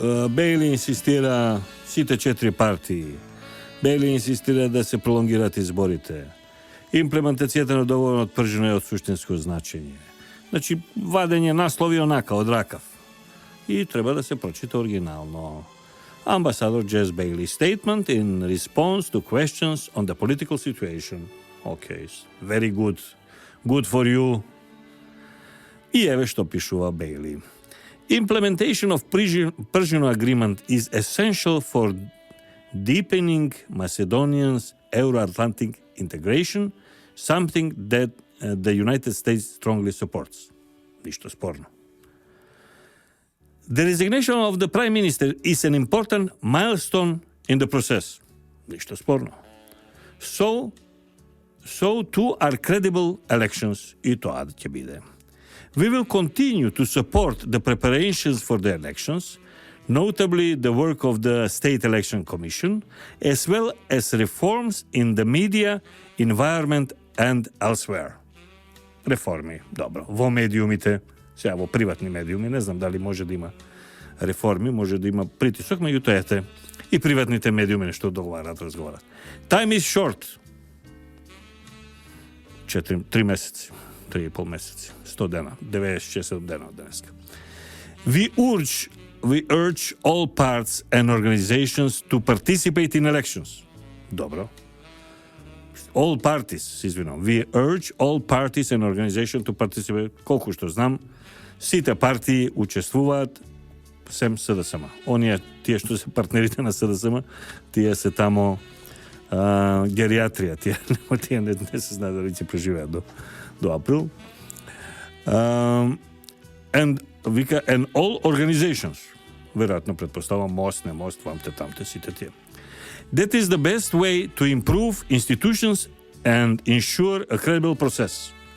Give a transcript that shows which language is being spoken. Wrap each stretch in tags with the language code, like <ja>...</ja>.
<mk>Бейли инсистира сите 4 партии. Бейли инсистира да се пролонгираат изборите. Имплементацијата на договорот пржено е од суштинско значење. Значи, вадење наслови онака, од ракав. И треба да се прочита оригинално.</mk> <en>Ambassador Jess Bailey statement in response to questions on the political situation. Okay, very good. Good for you.</en> <mk>И еве што пишува Бейли.</mk> <en>Implementation of Persian agreement is essential for deepening Macedonia's Euro-Atlantic integration, something that the United States strongly supports.</en> <mk>Ништо спорно.</mk> <en>The resignation of the Prime Minister is an important milestone in the process.</en> <mk>Ништо спорно.</mk> <en>So too are credible elections.</en> <mk>И тоа ќе биде.</mk> <en>We will continue to support the preparations for the elections, notably the work of the State Election Commission, as well as reforms in the media, environment and elsewhere.</en> <mk>Реформи, добро. Во медиумите, сега во приватни медиуми, не знам дали може да има реформи, може да има притисок, меѓутоа ете и приватните медиуми нешто договарат, разговарат.</mk> <en>Time is short.</en> <mk>3 месеци, 3,5 месеци, 100 дена, 96 дена од денеска.</mk> <en>We urge all parts and organizations to participate in elections.</en> <mk>Добро.</mk> <en>All parties,</en> <mk>извинувам.</mk> <en>We urge all parties and organizations to participate.</en> <mk>Колку што знам, сите партии учествуваат сем СДСМ. Тие што се партнерите на СДСМ, тие се тамо гериатрија, тие не се знае дали ќе преживеат до април.</mk> <en>And all organizations,</en> <mk>веројатно предпоставам мост, не мост, вамте, тамте, сите тие.</mk> <en>That is the best way to improve institutions and ensure a credible process.</en>